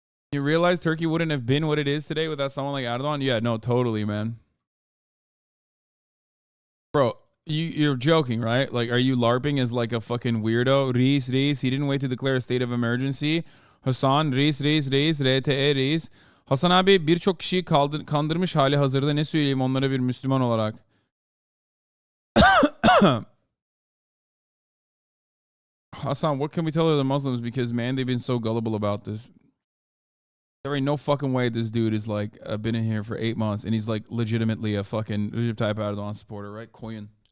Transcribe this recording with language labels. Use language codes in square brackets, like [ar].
[en] You realize Turkey wouldn't have been what it is today without someone like Erdogan? Yeah, no, totally, man. Bro, you're joking, right? Like, are you LARPing as like a fucking weirdo? Reis, he didn't wait to declare a state of emergency. Hasan, Reis, RTE, Reis. [tr] Hasanabi birçok kişiyi kandırmış hali hazırda, ne söyleyeyim onlara bir Müslüman olarak. [en] Hasan, what can we tell the Muslims? Because, man, they've been so gullible about this. There ain't no fucking way this dude is like been in here for 8 months and he's like legitimately a fucking Recep Tayyip Erdogan supporter, right? [tr] Koyun.